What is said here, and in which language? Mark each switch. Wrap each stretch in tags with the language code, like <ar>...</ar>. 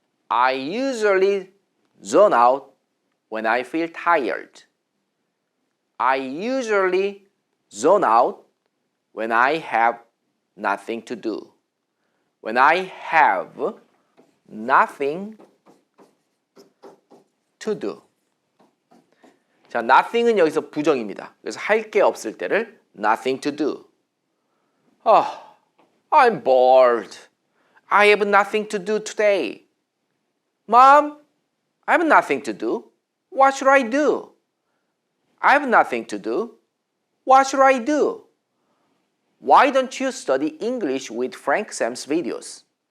<en>I usually zone out when I feel tired. I usually zone out when I have nothing to do. When I have nothing to do.</en> <ko>자, nothing은 여기서 부정입니다. 그래서 할 게 없을 때를</ko> <en>nothing to do. I'm bored. I have nothing to do today. Mom, I have nothing to do. What should I do? I have nothing to do. What should I do? Why don't you study English with 프랭크쌤's videos?</en>